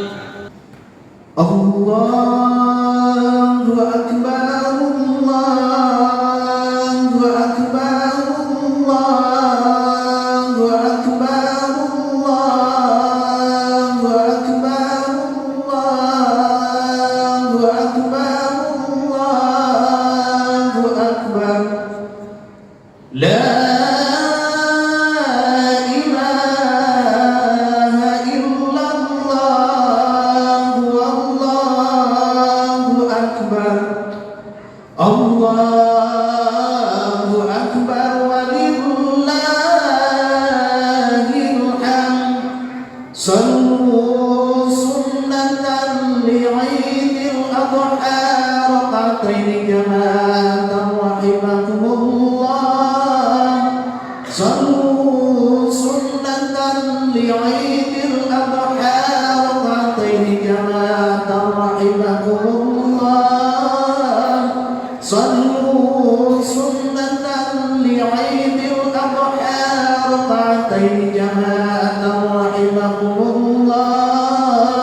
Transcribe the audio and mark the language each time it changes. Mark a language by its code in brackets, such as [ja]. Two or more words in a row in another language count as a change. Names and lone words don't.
[ar] الله أكبر، الله أكبر، الله أكبر، الله أكبر، الله أكبر، الله أكبر. لا إله إلا الله، والله أكبر، الله أكبر، ولله الحمد. صلوا سنة لعيد الأضحى ركعتين جماعة رحمكم الله. صلوا سنة لعيد الأضحى ركعتين جماعة رحمكم الله. صلوا سنة لعيد الأضحى ركعتين جماعة رحمكم الله.